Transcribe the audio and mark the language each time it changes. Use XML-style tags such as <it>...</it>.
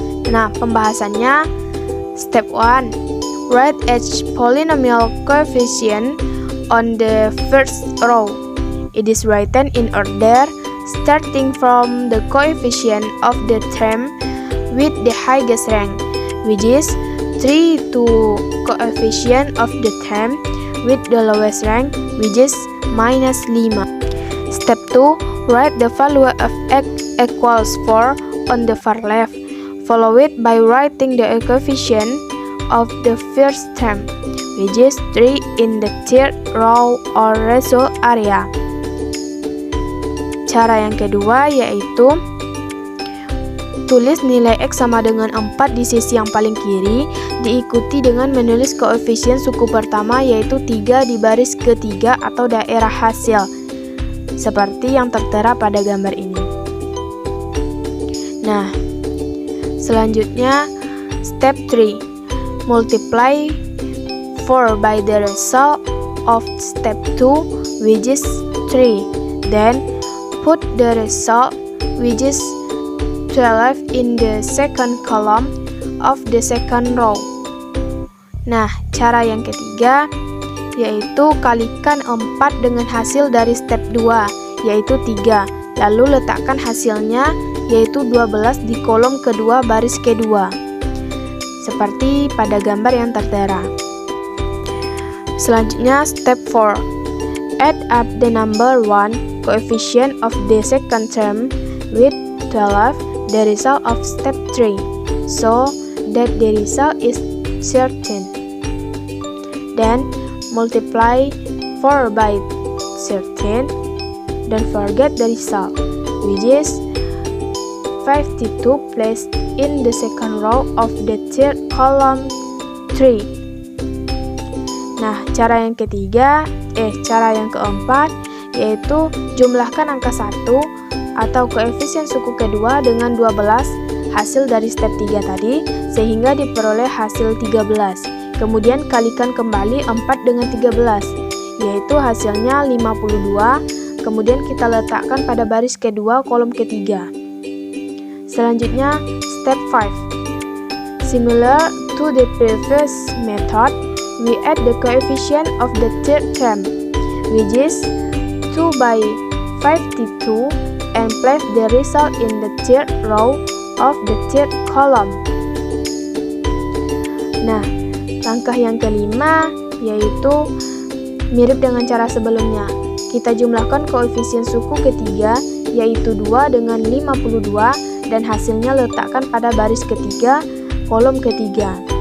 <id>Nah, pembahasannya Step 1.</id> <en>Write each polynomial coefficient on the first row. It is written in order starting from the coefficient of the term with the highest rank, which is 3 to coefficient of the term with the lowest rank, which is minus 5. Step 2. Write the value of x equals 4 on the far left. Follow it by writing the coefficient of the first term, which is 3 in the third row or result area.</en> <id>Cara yang kedua yaitu tulis nilai x sama dengan 4 di sisi yang paling kiri, diikuti dengan menulis koefisien suku pertama yaitu 3 di baris ketiga atau daerah hasil, seperti yang tertera pada gambar ini. Nah, selanjutnya, step 3.</id> <en>Multiply 4 by the result of step 2, which is 3. Then, put the result, which is 12, in the second column of the second row.</en> <id>Nah, cara yang ketiga, yaitu kalikan 4 dengan hasil dari step 2, yaitu 3. Lalu letakkan hasilnya, yaitu 12 di kolom kedua baris kedua, seperti pada gambar yang tertera. Selanjutnya step 4.</id> <en>Add up the number 1 coefficient of the second term with 12, the result of step 3, so that the result is 13. Then multiply 4 by 13. Don't forget the result, which is 52 placed in the second row of the third column 3.</en> <id>Nah, cara yang keempat yaitu jumlahkan angka 1 atau koefisien suku kedua dengan 12 hasil dari step 3 tadi sehingga diperoleh hasil 13. Kemudian kalikan kembali 4 dengan 13 yaitu hasilnya 52. Kemudian kita letakkan pada baris kedua kolom ketiga. Selanjutnya step 5.</id> <en>Similar to the previous method, we add the coefficient of the third term, which is 2 by 52, and place the result in the third row of the third column.</en> <id>Nah, langkah yang kelima yaitu mirip dengan cara sebelumnya. Kita jumlahkan koefisien suku ketiga yaitu 2 dengan 52 dan hasilnya letakkan pada baris ketiga kolom ketiga.</id>